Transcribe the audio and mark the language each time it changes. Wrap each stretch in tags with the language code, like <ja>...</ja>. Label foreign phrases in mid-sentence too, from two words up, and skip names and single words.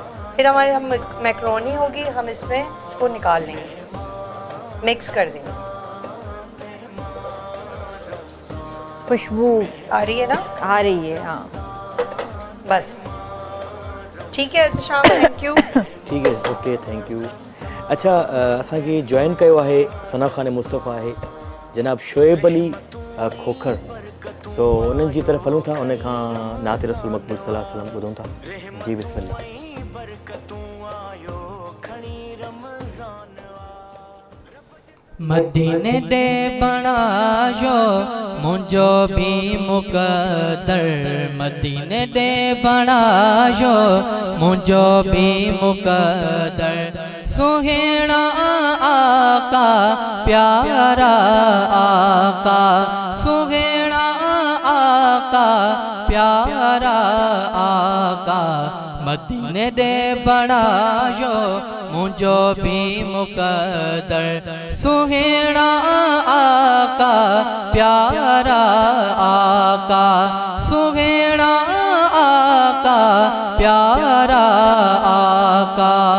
<hi>फिर हमारे हम मैक्रोनी होगी, हम इसमें इसको निकाल लेंगे, मिक्स कर देंगे। खुशबू आ रही है ना? आ रही है, हाँ। बस ठीक है एहतशाम,</hi> <en>thank you. ठीक है, okay, thank you.</en> <hi>अच्छा,</hi> <sd>असांखे जॉइन कयो आहे सना खान मुस्तफ़ा आहे जनाब शोएब अली खोखर, सो उन्हनि जी तरफ़ हलूं था, उन खां नात रसूल मक़बूल</sd> <ar>صلى الله عليه وسلم</ar> <sd>ॿुधूं था। जी बिस्मिल्लाह। मदीने दे बणायो मुंहिंजो भी मुक़दर, मदीने दे बणायो मुंहिंजो भी मुक़दर, सुहिणा आका प्यारा आका, सुहिणा आका प्यारा आका, मदीने दे बणायो मुंहिंजो भी मुक़दर, सुहिणा आका प्यारा आका, सुहिणा आका प्यारा आका।</sd>